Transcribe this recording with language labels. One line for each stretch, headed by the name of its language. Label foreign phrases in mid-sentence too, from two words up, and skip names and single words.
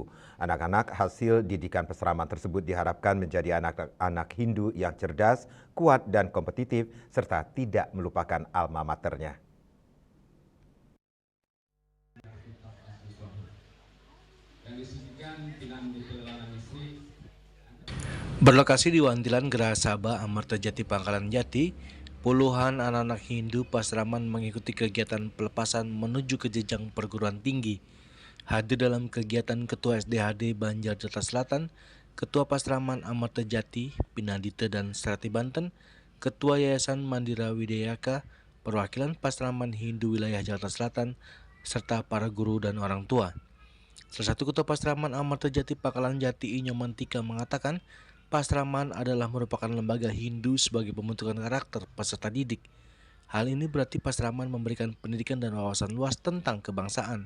Indonesian: Anak-anak hasil didikan Pasraman tersebut diharapkan menjadi anak-anak Hindu yang cerdas, kuat, dan kompetitif, serta tidak melupakan alma maternya. Berlokasi di Wantilan Geraha Sabha, Amartajati, Pangkalan Jati, puluhan anak-anak Hindu Pasraman mengikuti kegiatan pelepasan menuju ke jenjang perguruan tinggi. Hadir dalam kegiatan Ketua SDHD Banjar Delta Selatan, Ketua Pasraman Amartajati, Pinadite dan Serati Banten, Ketua Yayasan Mandira Widayaka, perwakilan Pasraman Hindu wilayah Jakarta Selatan, serta para guru dan orang tua. Salah satu Ketua Pasraman Amartajati Pangkalan Jati, Inyomantika, mengatakan Pasraman adalah merupakan lembaga Hindu sebagai pembentukan karakter peserta didik. Hal ini berarti Pasraman memberikan pendidikan dan wawasan luas tentang kebangsaan.